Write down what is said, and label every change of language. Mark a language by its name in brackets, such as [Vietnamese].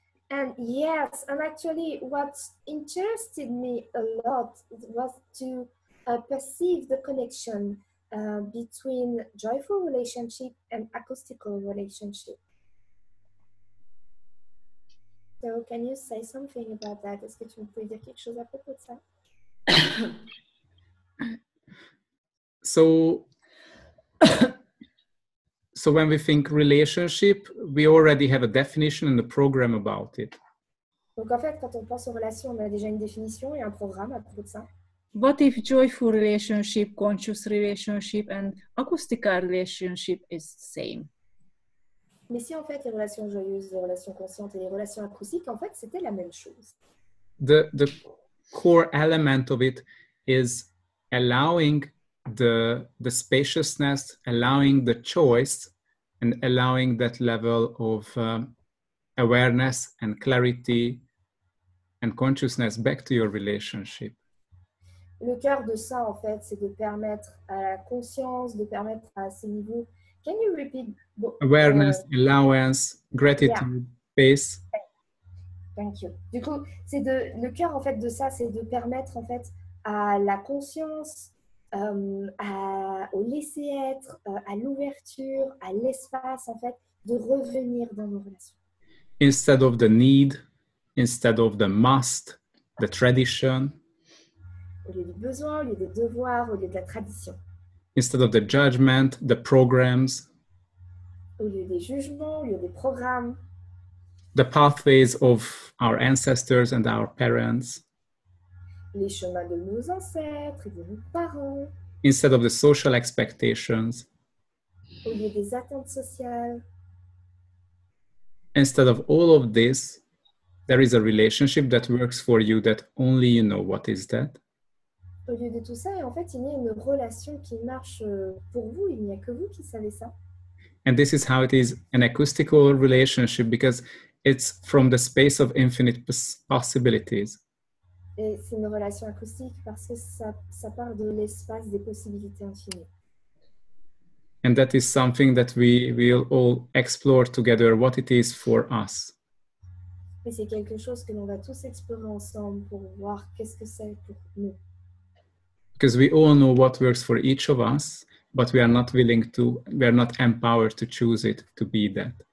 [English] And yes, and actually what interested me a lot was to perceive the connection between joyful relationship and acoustical relationship. So can you say something about that? [French] Est-ce que tu peux dire quelque chose à propos de ça? [English] So when we think relationship, we already have a definition and a program about it. [French] Donc en fait, quand on pense aux relations, on a déjà une définition et un programme à propos de ça. [English] What if joyful relationship, conscious relationship, and acoustical relationship is the same? [French] Mais si en fait les relations joyeuses, les relations conscientes et les relations acoustiques, en fait, c'était la même chose. [English] The core element of it is allowing the spaciousness, allowing the choice, and allowing that level of awareness and clarity and consciousness back to your relationship. [French] Le cœur de ça, en fait, c'est de permettre à la conscience, de permettre à ces niveaux. [English] Can you repeat? Awareness, allowance, gratitude, space. Thank you. [French] Du coup, le cœur, en fait, de ça, c'est de permettre, en fait, à la conscience, au laisser-être, à l'ouverture, à l'espace, en fait, de revenir dans nos relations. [English] Instead of the need, instead of the must, the tradition. [French] Au lieu du besoin, au lieu des devoirs, au lieu de la tradition. [English] Instead of the judgment, the programs, [French] au lieu des jugements, au lieu des programmes, [English] the pathways of our ancestors and our parents, [French] les chemins de nos ancêtres et de nos parents, [English] instead of the social expectations, [French] au lieu des attentes sociales. [English] instead of all of this, there is a relationship that works for you that only you know what is that. [French] Au lieu de tout ça, en fait, il y a une relation qui marche pour vous, il n'y a que vous qui savez ça. [English] And this is how it is an acoustical relationship, because it's from the space of infinite possibilities. [French] Et c'est une relation acoustique parce que ça part de l'espace des possibilités infinies. [English] And that is something that we will all explore together, what it is for us. [French] Et c'est quelque chose que l'on va tous explorer ensemble pour voir qu'est-ce que c'est pour nous. [English] Because we all know what works for each of us, but we are not empowered to choose it, to be that.